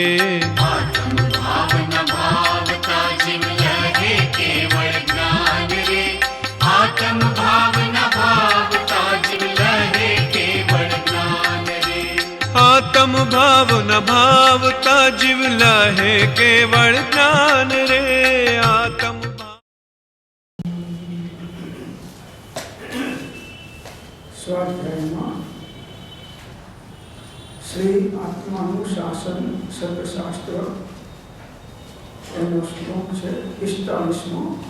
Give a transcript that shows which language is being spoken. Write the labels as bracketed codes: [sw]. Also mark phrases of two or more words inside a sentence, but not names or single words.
[gu] આત્મ ભાવ ન ભાવતા જીવ લહે કેવળ જ્ઞાન રે। આત્મ ભાવ ન ભાવતા જીવ લહે કેવળ જ્ઞાન રે। આત્મ ભાવ ન ભાવતા જીવ લહે કેવળ જ્ઞાન રે। आत्म સ્વાધ્યાય શ્રી આત્માનુશાસન સતશાસ્ત્ર શ્લોક છે 45મો।